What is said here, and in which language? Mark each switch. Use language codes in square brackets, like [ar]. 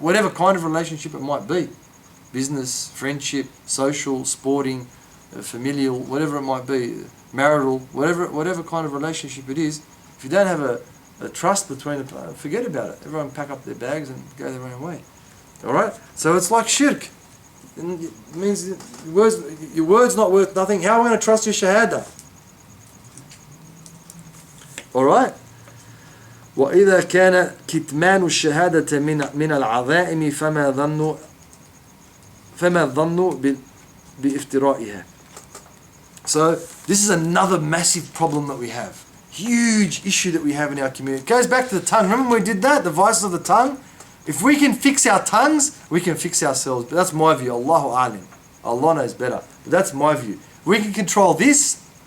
[en] Whatever kind of relationship it might be. Business, friendship, social, sporting, familial, whatever it might be, marital, whatever kind of relationship it is, if you don't have a trust between them, forget about it. Everyone pack up their bags and go their own way. Alright? So it's like shirk. It means your word's not worth nothing. How am I going to trust your shahada? Alright? [ar] وإذا كان كتمان الشهادة من العظائم فما الظن بافترائها. [en] So this is another massive problem that we have. Huge issue that we have in our community. It goes back to the tongue. Remember when we did that? The vices of the tongue? If we can fix our tongues, we can fix ourselves. But that's my view. Allahu alim. Allah knows better. But that's my view. We can control this.